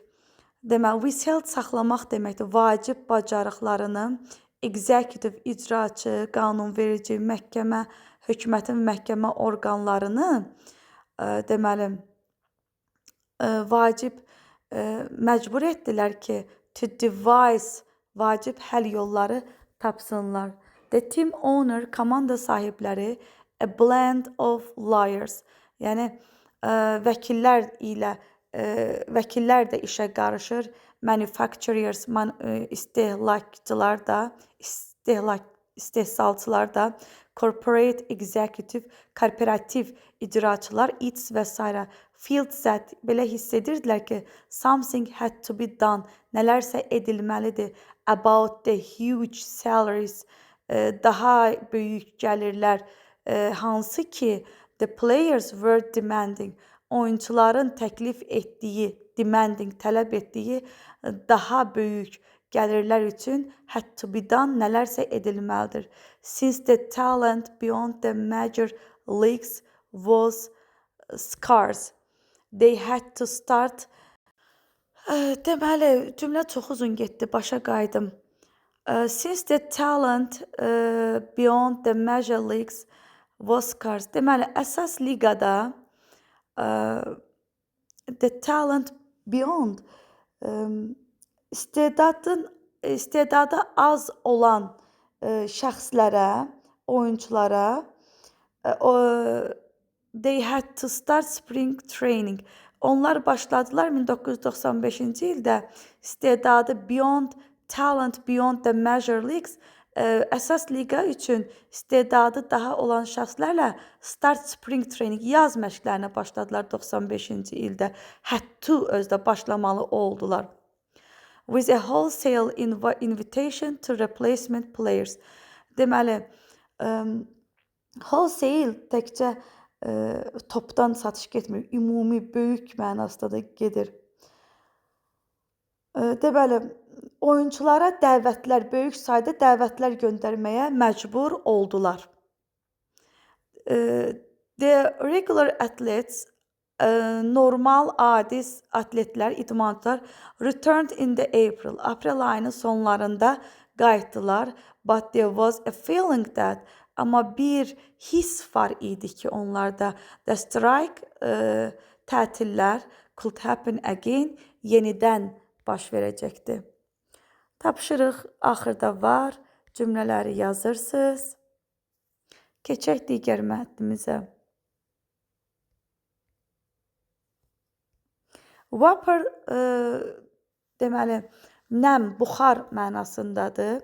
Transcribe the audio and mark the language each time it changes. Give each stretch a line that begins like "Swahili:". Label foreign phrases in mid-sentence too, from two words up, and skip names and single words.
Azerbaijani: Deməli, withheld saxlamaq deməkdir, vacib bacarıqlarını, executive, icraçı, qanunverici, məhkəmə, hökumətin məhkəmə orqanlarını, deməli, vacib, məcbur etdilər ki,
English: to devise,
Azerbaijani: vacib həll yolları tapsınlar.
English: The team owner,
Azerbaijani: komanda sahibləri,
English: a blend of liars,
Azerbaijani: yəni vəkillər də işə qarışır, manufacturers, istehsalçılar da,
English: corporate executive,
Azerbaijani: korporativ icraçılar, its və s.
English: Felt that,
Azerbaijani: belə hiss edirdilər ki,
English: something had to be done,
Azerbaijani: nələrsə edilməlidir,
English: about the huge salaries,
Azerbaijani: daha böyük gəlirlər, hansı ki,
English: the players were demanding,
Azerbaijani: oyunçuların təklif etdiyi, demanding, tələb etdiyi daha böyük gəlirlər üçün
English: had to be-
Azerbaijani: dan nələrsə edilməlidir.
English: Since the talent beyond the major leagues was scarce, they had to start.
Azerbaijani: Deməli, cümlə çox uzun getdi, başa qayıdım.
English: Since the talent beyond the major leagues was scarce.
Azerbaijani: Deməli, əsas liqada
English: the talent beyond
Azerbaijani: istedadı az olan şəxslərə, oyunçulara
English: they had to start spring training.
Azerbaijani: Onlar başladılar 1995-ci ildə istedadı
English: talent beyond the major leagues
Azerbaijani: əsas liqa üçün istedadı daha olan şəxslərlə
English: start spring training
Azerbaijani: yaz məşqlərinə başladılar 95-ci ildə.
English: Had to
Azerbaijani: özdə başlamalı oldular.
English: With a wholesale invitation to replacement players.
Azerbaijani: Deməli, wholesale təkcə topdan satış getmir, ümumi, böyük mənasında da gedir. Deməli, oyunçulara dəvətlər, böyük sayda dəvətlər göndərməyə məcbur oldular.
English: The regular athletes,
Azerbaijani: normal, adi atletlər, idmançılar
English: returned in the April
Azerbaijani: ayının sonlarında qayıtdılar.
English: But there was a feeling that,
Azerbaijani: amma bir his var idi ki onlarda,
English: the strike, tətillər could happen again,
Azerbaijani: yenidən baş verəcəkdi. Tapşırıq axırda var, cümlələri yazırsınız. Keçək digər mətnimizə. Vapor deməli nəm, buxar mənasındadır.